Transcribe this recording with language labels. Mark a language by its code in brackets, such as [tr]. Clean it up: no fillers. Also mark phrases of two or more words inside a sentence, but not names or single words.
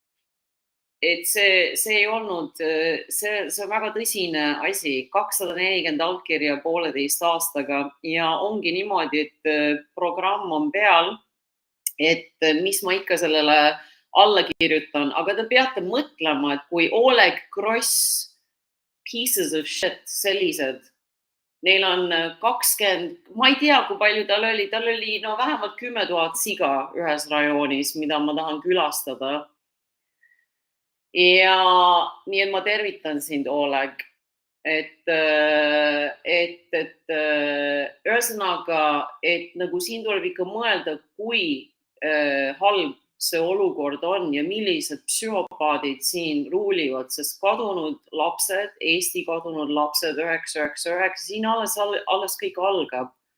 [et] see ei olnud, see on väga tõsine asi, 240 allkirja 1,5 aastaga ja ongi niimoodi, et programm on peal, et mis ma ikka sellele alla kirjutan, aga te peate mõtlema, et kui Oleg Gross, [en] pieces of shit, [et] sellised, neil on 20, ma ei tea, kui palju tal oli no vähemalt 10 000 siga ühes rajoonis, mida ma tahan külastada. Ja nii et ma tervitan sind, Oleg, et ühesõnaga, et nagu siin tuleb ikka mõelda, kui halb see olukord on ja millised psühhopaadid siin ruulivad, sest kadunud lapsed, Eesti kadunud lapsed 999, siin alles kõik algab.